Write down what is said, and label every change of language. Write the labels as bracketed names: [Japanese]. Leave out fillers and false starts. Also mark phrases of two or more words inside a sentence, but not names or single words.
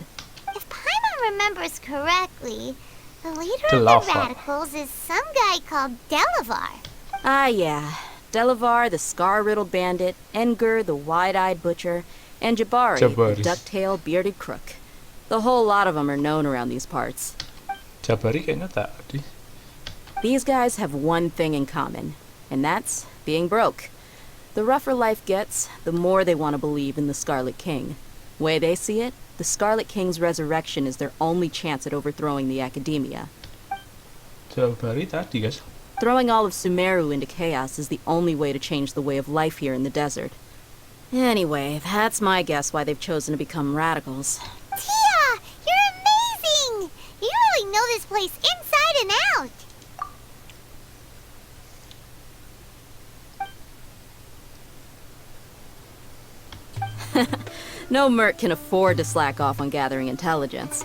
[English] If Paimon remembers correctly, the leader of the radicals is some guy called Delavar. Ah, yeah. Delavar, the scar-riddled bandit, Engur, the wide-eyed butcher, and Jabari, the duck-tailed bearded crook. The whole lot of them are known around these parts. [Indonesian] Jabari kayaknya tadi. [English] These guys have one thing in common, and that's being broke. The rougher life gets, the more they want to believe in the Scarlet King. Way they see it, the Scarlet King's resurrection is their only chance at overthrowing the Akademiya. [Indonesian] Jabari tadi, guys. [English] Throwing all of Sumeru into chaos is the only way to change the way of life here in the desert. Anyway, that's my guess why they've chosen to become radicals. Tia! You're amazing! You really know this place inside and out! No merc can afford to slack off on gathering intelligence.